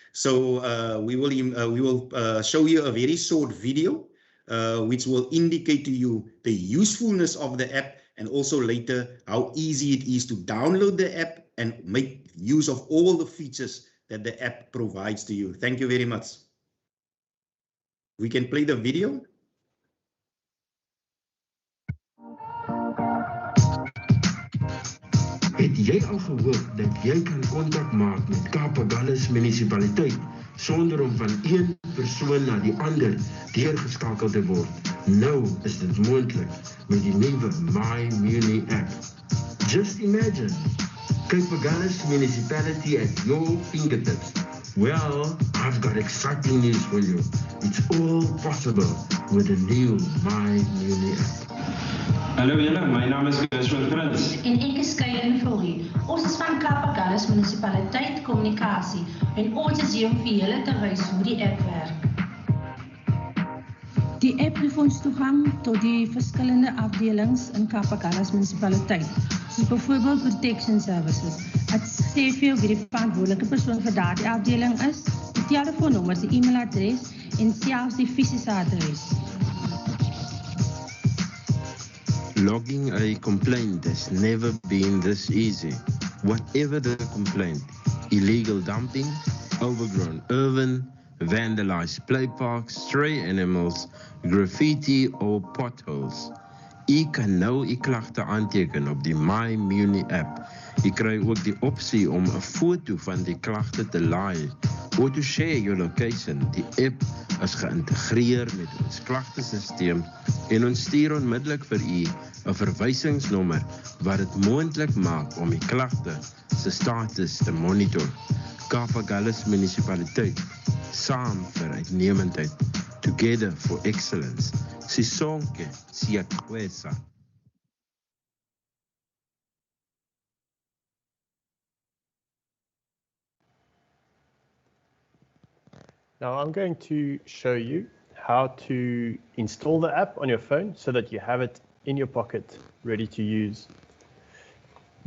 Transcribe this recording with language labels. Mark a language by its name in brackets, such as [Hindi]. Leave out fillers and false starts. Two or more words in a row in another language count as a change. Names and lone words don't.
[English] So we will show you a very short video which will indicate to you the usefulness of the app, and also later how easy it is to download the app and make use of all the features that the app provides to you. Thank you very much. We can play the video. [Afrikaans] Het jy al gehoor dat jy kan kontak maak met Cape Agulhas munisipaliteit sonder om van een persoon na die ander deurgeskakel te word? Nou is dit moontlik met die nuwe MyMuni app. [English] Just imagine, Cape Agulhas municipality at your fingertips. Well, I've got exciting news for you. It's all possible with the new MyMuni app. [Afrikaans] Hallo julle, my naam is Prins. En ek is Kyle Fourie. Ons is van Cape Agulhas munisipaliteit kommunikasie en ons is hier om vir julle te wys hoe die app werk. Die app gee ons toegang tot die verskillende afdelings in Cape Agulhas munisipaliteit, soos byvoorbeeld [English] protection services. [Afrikaans] Dit sê vir jou wie die verantwoordelike persoon vir daardie afdeling is, die telefoonnommer, die e-mailadres en selfs die fisiese adres. [English] Logging a complaint has never been this easy. Whatever the complaint, illegal dumping, overgrown urban, vandalized play parks, stray animals, graffiti or potholes. [Afrikaans] U kan nou u klagte aanteken op die MyMuni app. U kry ook die opsie om 'n foto van die klagte te laai [English] or to share your location. [Afrikaans] Die app is geïntegreer met ons klagtesisteem en ons stuur onmiddellik vir u 'n verwysingsnommer wat dit moontlik maak om die klagte se status te monitor. Cape Agulhas munisipaliteit, saam vir uitnemendheid, [English] together for excellence. [Xhosa] Sisonke siyaxwesa. [English] Now I'm going to show you how to install the app on your phone so that you have it in your pocket ready to use.